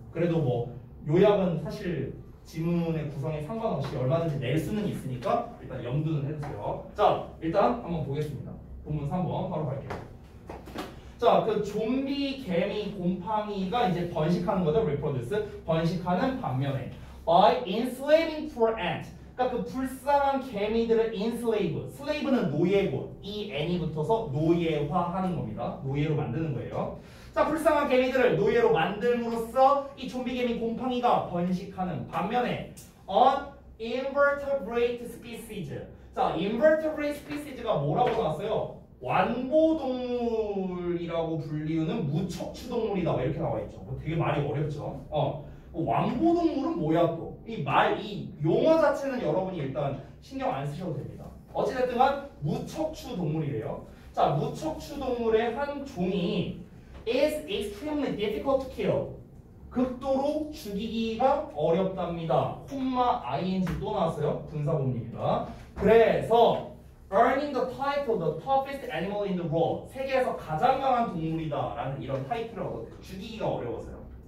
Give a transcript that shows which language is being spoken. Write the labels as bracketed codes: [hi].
[ko] 그래도 뭐 요약은 사실 지문의 구성에 상관없이 얼마든지 낼 수는 있으니까 일단 염두는 해주세요. 자, 일단 한번 보겠습니다. 본문 3번 바로 갈게요. 자, 그 좀비, 개미, 곰팡이가 이제 번식하는 거죠. [en] reproduce. [ko] 번식하는 반면에 [en] by enslaving poor ant. [ko] 그러니까 그 불쌍한 개미들을 enslave. slave는 노예고 이 n이 붙어서 노예화하는 겁니다. 노예로 만드는 거예요. 자, 불쌍한 개미들을 노예로 만들므로써 이 좀비, 개미, 곰팡이가 번식하는 반면에 [en] on invertebrate species. [ko] 자, invertebrate species가 뭐라고 나왔어요? 완보동물이라고 불리우는 무척추동물이다. 이렇게 나와 있죠. 뭐 되게 말이 어렵죠. 완보동물은 뭐야 또? 이 용어 자체는 여러분이 일단 신경 안 쓰셔도 됩니다. 어찌됐든 무척추동물이래요. 자, 무척추동물의 한 종이 [en] is extremely difficult to kill. [ko] 극도로 죽이기가 어렵답니다. 콤마 ing 또 나왔어요. 분사구문입니다. 그래서 [en] earning the title the toughest animal in the world. [ko] 세계에서 가장 강한 동물이다 라는 이런 타이틀을 얻었대요. 죽이기가 어려워서요.